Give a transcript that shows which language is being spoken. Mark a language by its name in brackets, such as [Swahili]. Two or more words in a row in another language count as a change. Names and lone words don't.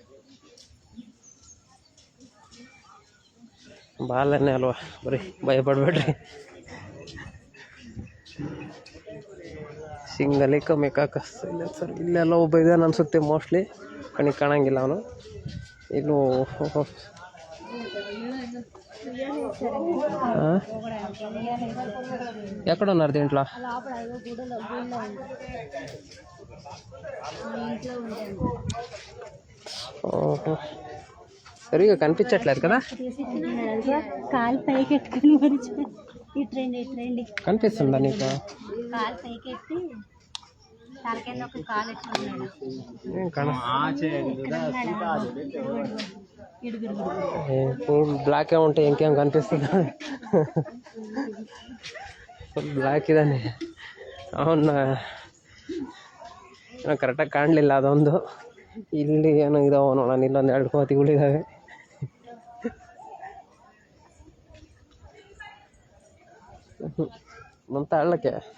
[Kannada] ಬಾಲನೇ ಅಲ್ವಾ, ಬರೀ ಭಯಪಡಬೇಡ್ರಿ. ಸಿಂಗಲಿಕ ಮೆಕಾಕಸ್ ಇಲ್ಲ ಸರ್, ಇಲ್ಲೆಲ್ಲ ಒಬ್ಬ ಇದ್ದಾನೆ ಅನಿಸುತ್ತೆ ಮೋಸ್ಟ್ಲಿ. ಕಣಿಗೆ ಕಾಣಂಗಿಲ್ಲ ಅವನು. ಇನ್ನು [Telugu] ఎక్కడ ఉన్నారు దీంట్లో? ఓహో, సరిగా కనిపించట్లేదు కదా. కాలు పైకి ఎట్టుకుని మరిచిపోయి ఇట్రండి కనిపిస్తుందా నీకు? కాలు పైకి ఎత్తి తలకింద ఒక కాలు ఎట్టుకున్నాడు. [English] full black [Telugu] ఉంటే ఇంకేం కనిపిస్తుందా? [English] full black [Kannada] ಇದ್ದಾನೆ. ಅವನ್ನ ಕರೆಕ್ಟಾಗಿ ಕಾಣಲಿಲ್ಲ ಅದೊಂದು. ಇಲ್ಲಿ ಏನೋ ಇದಾವೆ ನೋಡೋಣ, ಇಲ್ಲೊಂದು 2 ಕೋತಿಗಳಿದ್ದಾವೆ. ಮಂತ ಹಳ್ಳಕ್ಕೆ.